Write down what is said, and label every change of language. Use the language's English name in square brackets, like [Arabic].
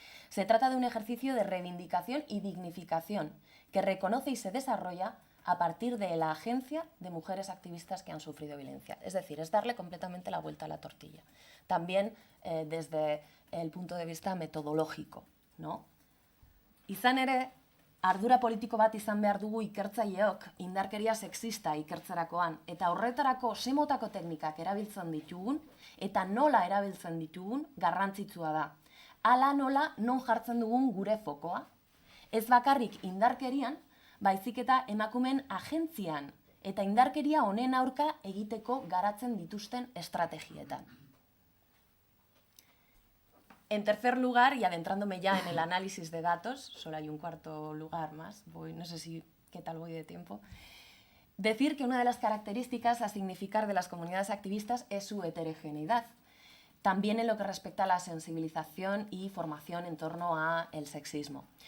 [Spanish] Se trata de un ejercicio de reivindicación y dignificación que reconoce y se desarrolla a partir de la agencia de mujeres activistas que han sufrido violencia. Es decir, es darle completamente la vuelta a la tortilla. También desde el punto de vista metodológico, ¿no? [Basque] Izan ere, ardura politiko bat izan behar dugu ikertzaileok indarkeria sexista ikertzerakoan, eta horretarako semotako teknikak erabiltzen ditugun, eta nola erabiltzen ditugun garrantzitsua da. Hala nola non jartzen dugun gure fokoa. Ez bakarrik indarkerian, baizik eta emakumeen agentzian eta indarkeria honen aurka egiteko garatzen dituzten estrategietan. [Spanish] En tercer lugar, y adentrándome ya en el análisis de datos, solo hay un cuarto lugar más, no sé qué tal voy de tiempo, decir que una de las características a significar de las comunidades activistas es su heterogeneidad, también en lo que respecta a la sensibilización y formación en torno al sexismo.